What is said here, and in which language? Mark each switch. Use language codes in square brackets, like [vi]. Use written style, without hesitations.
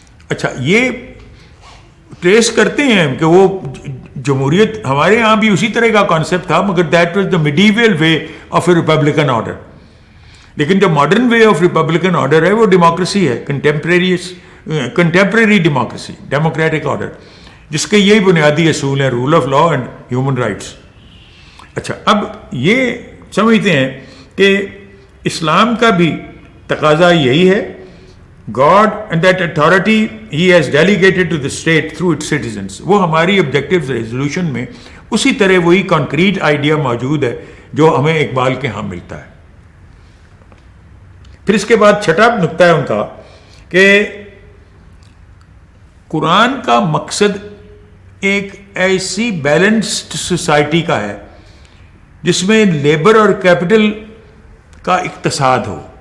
[ur] اچھا، یہ ٹریس کرتے ہیں کہ وہ جمہوریت ہمارے ہاں بھی اسی طرح کا کانسیپٹ تھا، مگر [en] That was the medieval way of a republican order. [ur] لیکن جو modern way of Republican order ہے وہ ڈیموکریسی ہے، کنٹمپریری ڈیموکریسی، ڈیموکریٹک آرڈر، جس کے یہی بنیادی اصول ہیں، [en] Rule of law and human rights. [ur] اچھا، اب یہ سمجھتے ہیں کہ اسلام کا بھی تقاضا یہی ہے، [en] God and that authority he has delegated to the state through its citizens. [ur] وہ ہماری objective resolution میں اسی طرح وہی concrete idea موجود ہے جو ہمیں اقبال کے ہاں ملتا ہے. پھر اس کے بعد چھٹا نقطہ ہے ان کا کہ قرآن کا مقصد ایک ایسی بیلنسڈ سوسائٹی کا ہے جس میں لیبر اور کیپٹل کا اقتصاد ہو.